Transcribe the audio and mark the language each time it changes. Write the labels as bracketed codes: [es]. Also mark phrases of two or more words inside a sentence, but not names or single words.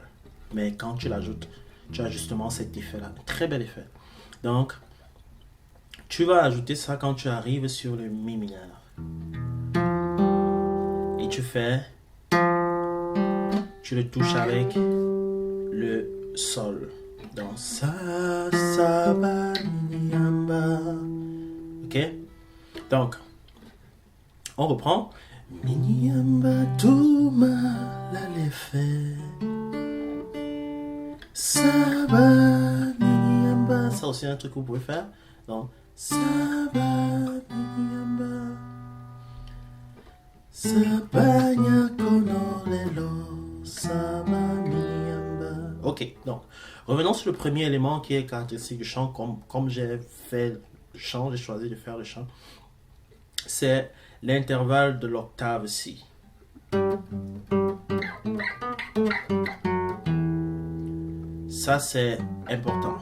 [fr] Mais quand tu l'ajoutes, tu as justement cet effet-là. Très bel effet. Donc, tu vas ajouter ça quand tu arrives sur le mi mineur. Et tu le touches avec le sol. Donc, sa ba minyamba. Ok? Donc, on reprend. Minyamba tuma la lefe. Saba, niyamba. Ça aussi, un truc que vous pouvez faire. Donc, Saba, niyamba. Sabanya konorelo. Saba, niyamba. Ok, donc, revenons sur le premier élément qui est caractéristique du chant, comme j'ai fait le chant, j'ai choisi de faire le chant. C'est l'intervalle de l'octave ici. Ça, c'est important.